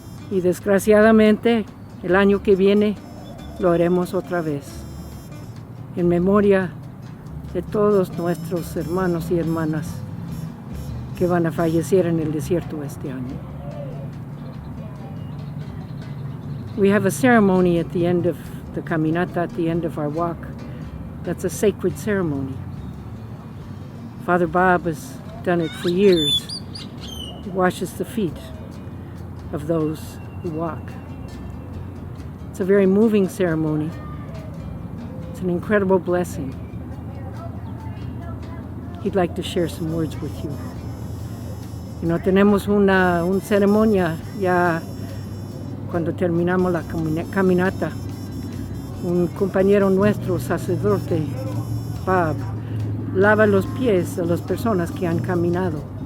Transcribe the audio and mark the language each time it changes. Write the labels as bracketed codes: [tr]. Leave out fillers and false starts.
[es] Y desgraciadamente el año que viene lo haremos otra vez, en memoria de todos nuestros hermanos y hermanas que van a fallecer en el desierto este año. [en] We have a ceremony at the end of the caminata, at the end of our walk. That's a sacred ceremony. Father Bob has done it for years. He washes the feet of those who walk. It's a very moving ceremony. It's an incredible blessing. He'd like to share some words with you. [es] Y no tenemos una ceremonia ya cuando terminamos la caminata. Un compañero nuestro, sacerdote, Bob, lava los pies a las personas que han caminado.